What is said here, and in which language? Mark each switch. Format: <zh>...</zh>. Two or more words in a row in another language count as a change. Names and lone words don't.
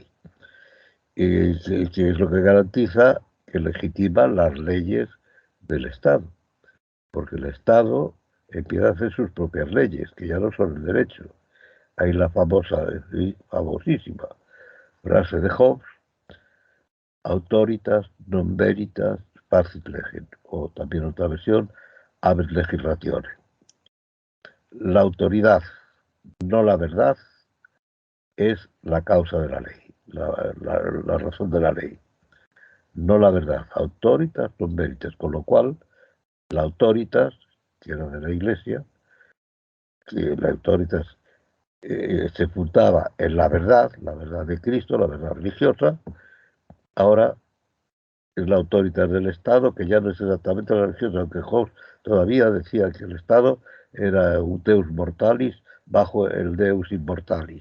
<es>Que es lo que garantiza que legitima las leyes del Estado. Porque el Estado empieza a hacer sus propias leyes, que ya no son el derecho. Hay la famosísima frase de Hobbes:</es> <la>autoritas non veritas facit legem,</la> <es>o también otra versión,</es> <la>habet legislatione.</la> <es>La autoridad, no la verdad, es la causa de la ley, la razón de la ley, no la verdad.</es> <la>Autoritas non veritas,</la> <es>con lo cual la autoritas, que era de la Iglesia, que la autoritas se fundaba en la verdad de Cristo, la verdad religiosa. Ahora es la autoridad del Estado, que ya no es exactamente la religiosa, aunque Hobbes todavía decía que el Estado era un</es> <la>Deus mortalis</la> <es>bajo el</es> <la>Deus immortalis.</la>